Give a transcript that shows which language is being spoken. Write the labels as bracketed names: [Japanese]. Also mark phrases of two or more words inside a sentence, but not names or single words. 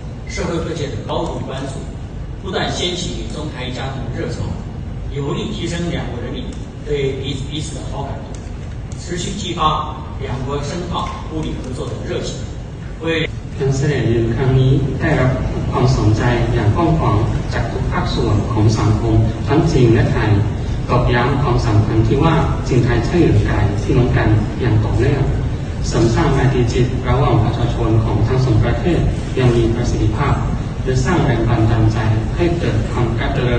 [Chinese] 社会各界的高度关注，不但掀起中台家庭的热潮，有力提升两国人民对彼此的好感度，持续激发两国深化互利合作的热情，为 [Thai] การเสด็จเยือนครั้งนี้ได้รับความสนใจอย่างกว้างขวางจากทุกภาคส่วนของสังคมทั้งจีนและไทยตอกย้ำความสำคัญที่ว่าจีนไทยช่วยเหลือกันพี่น้องกันอย่างต่อเนื่ องเสริมสร้างไมตรีจิตระหว่างประชาชนของทั้งสองประเทศยังมีประสิทธิภาพและสร้างแรงบันดาลใจให้เกิดความกระตือรือ